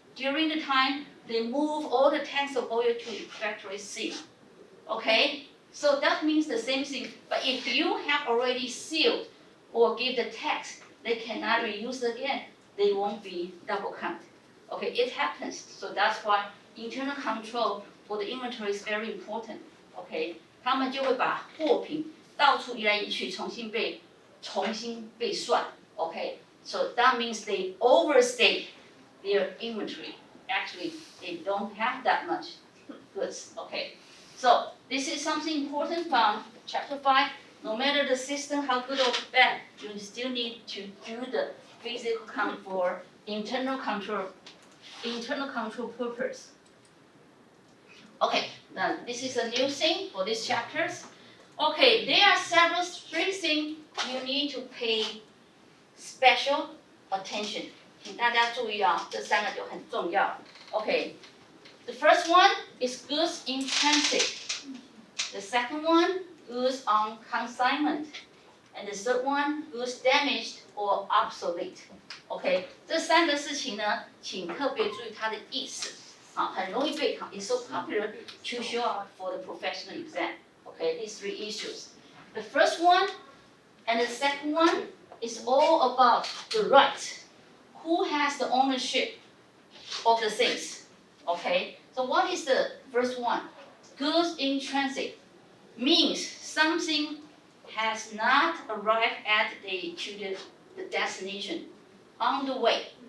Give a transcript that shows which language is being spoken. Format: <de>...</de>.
<en>During the time, they move all the tanks of oil to factory C. Okay? So that means the same thing. But if you have already sealed or give the tax, they cannot reuse again. They won't be double count. Okay, it happens. So that's why internal control for the inventory is very important.</en> <zh>Okay, 他们就会把货品到处移来移去，重新被算。</zh> <en>Okay, so that means they overstate their inventory. Actually, they don't have that much goods. Okay, so this is something important from chapter 5. No matter the system how good or bad, you still need to do the physical count for internal control purpose. Okay, now this is a new thing for these chapters. Okay, there are three things you need to pay special attention.</en> <zh>请大家注意啊，这3个就很重要。</zh> <en>Okay, the first one is goods in transit. The second one, goods on consignment. and the third one, goods damaged or obsolete.</en> <zh>OK， 这3个事情呢，请特别注意它的意思。啊，很容易被考</zh> <en>，it's so popular to show up for the professional exam. OK, these 3 issues. The first one and the second one is all about the right. Who has the ownership of the things? OK, so what is the first one? Goods in transit means something has not arrived at the destination on the way.</en>